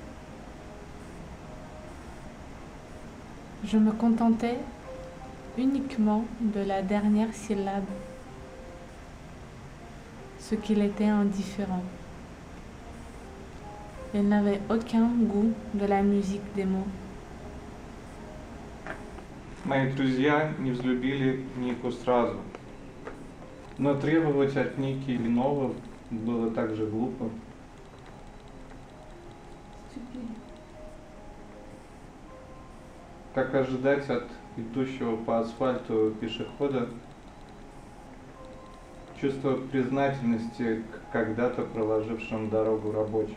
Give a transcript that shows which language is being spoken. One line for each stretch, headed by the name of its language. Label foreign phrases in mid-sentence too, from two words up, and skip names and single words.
French: Je me contentais uniquement de la dernière syllabe, ce qu'il était indifférent. Il n'avait aucun goût de la musique des mots.
Russian: Мои друзья не взлюбили Нику сразу. Но требовать от Ники иного было так же глупо. Как ожидать от идущего по асфальту пешехода чувство признательности к когда-то проложившим дорогу рабочим.